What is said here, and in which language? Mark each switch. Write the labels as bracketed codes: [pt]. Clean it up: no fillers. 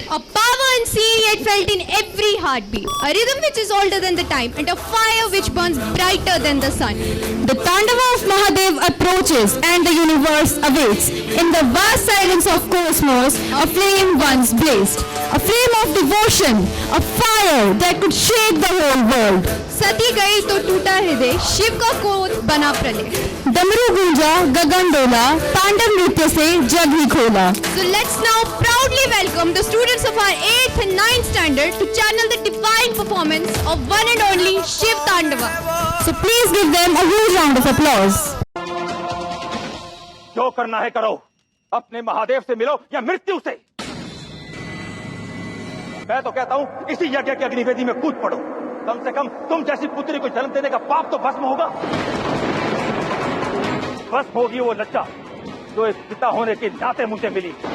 [en] A power unseen yet felt in every heartbeat. A rhythm which is older than the time, and a fire which burns brighter than the sun. The Tandava of Mahadev approaches and the universe awaits. In the vast silence of cosmos, a flame once blazed. A flame of devotion, a fire that could shake the whole world. [hi] सती गई तो टूटा हृदय, शिव का क्रोध बना प्रलय. डमरू गूंजा, गगन डोला, तांडव नृत्य से जग ही खोला. [en] So let's now proudly welcome the students of our 8th and 9th standard to channel the divine performance of one and only Shiv Tandava. So please give them a huge round of applause. [hi] जो करना है करो, अपने महादेव से मिलो या मृत्यु से. मैं तो कहता हूँ इसी यज्ञ की अग्निवेदी में कूद पड़ो. कम से कम तुम जैसी पुत्री को जन्म देने का पाप तो भस्म होगा. भस्म होगी वो लज्जा जो एक पिता होने के नाते मुझे मिली.